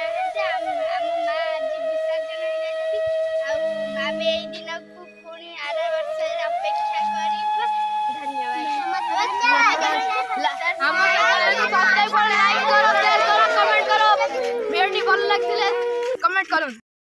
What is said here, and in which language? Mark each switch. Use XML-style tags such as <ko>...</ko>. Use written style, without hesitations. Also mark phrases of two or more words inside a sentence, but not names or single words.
<or>ଯେ ଆମ ମା ଆଜି ବିସର୍ଜନ ହେଇଯାଇଛନ୍ତି ଆଉ ଆମେ ଏଇ ଦିନକୁ ପୁଣି ଆର ବର୍ଷରେ ଅପେକ୍ଷା କରିବା ଧନ୍ୟବାଦ ଆମ ଚ୍ୟାନେଲକୁ ସବସ୍କ୍ରାଇବ କର ଲାଇକ୍ କର</or> <hi>शेयर करो कमेंट करो</hi> <or>वीडियो ଭଲ ଲାଗିଥିଲେ କମେଣ୍ଟ କରନ୍ତୁ।</or>